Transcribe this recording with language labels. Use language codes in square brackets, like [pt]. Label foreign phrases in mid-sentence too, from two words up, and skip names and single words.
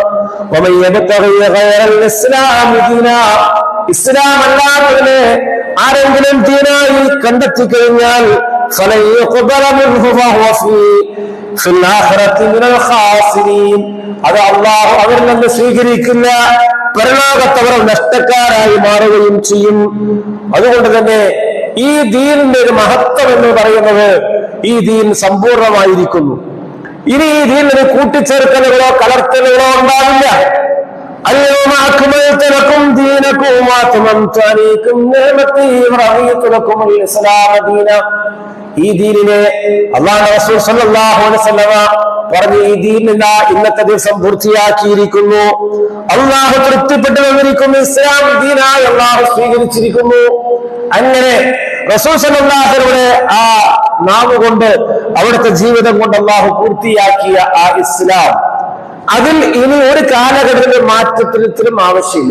[ar] ومن يبتغ غير الإسلام دينا, [ml] ഇസ്ലാം അല്ലാത്തതിനെ ആരെങ്കിലും ദീനായി കണ്ടെത്തി കഴിഞ്ഞാൽ [ar] فلن يقبل منه فهو في الآخرة من الخاسرين, [ml] അത് അള്ളാഹു അവരിൽ നിന്ന് സ്വീകരിക്കില്ല, പരലോകത്ത് അവർ നഷ്ടക്കാരായി മാറുകയും ചെയ്യും. അതുകൊണ്ട് തന്നെ ഈ ദീനിന്റെ ഒരു മഹത്വം എന്ന് പറയുന്നത് ഈ ദീൻ സമ്പൂർണമായിരിക്കുന്നു. ഇനി ഈ ദീനിന് കൂട്ടിച്ചേർക്കലുകളോ കലർത്തലുകളോ ഉണ്ടാവില്ല. [ar] اليوم أكملت لكم دينكم وأتممت عليكم نعمتي ورضيت لكم الإسلام دينا. [ml] ഈ ദീനിനെ അല്ലാഹുവിന്റെ റസൂൽ [ar] صلى الله عليه وسلم [ml] പറഞ്ഞു, ഈ ദീനിന ഇന്നത്തെ ദിവസം പൂർത്തിയാക്കിയിരിക്കുന്നു, അള്ളാഹു തൃപ്തിപ്പെട്ടു വന്നിരിക്കുന്നു, ഇസ്ലാം ദീനായി അള്ളാഹു സ്വീകരിച്ചിരിക്കുന്നു. അങ്ങനെ റസൂൽ [ar] صلى الله عليه وسلم [ml] ആ നാവ് കൊണ്ട് അവിടുത്തെ ജീവിതം കൊണ്ട് അള്ളാഹു പൂർത്തിയാക്കിയ ആ ഇസ്ലാം, അതിൽ ഇനി ഒരു കാലഘട്ടത്തിലും മാറ്റത്തിനും ആവശ്യമില്ല.